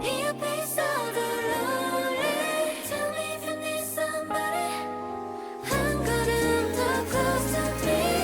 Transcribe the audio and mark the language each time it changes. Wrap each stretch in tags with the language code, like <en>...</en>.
<ko>네 옆에 있어도 lonely.</ko> <en>Tell me if you need somebody.</en> <ko>한 걸음 더</ko> <en>close to me.</en>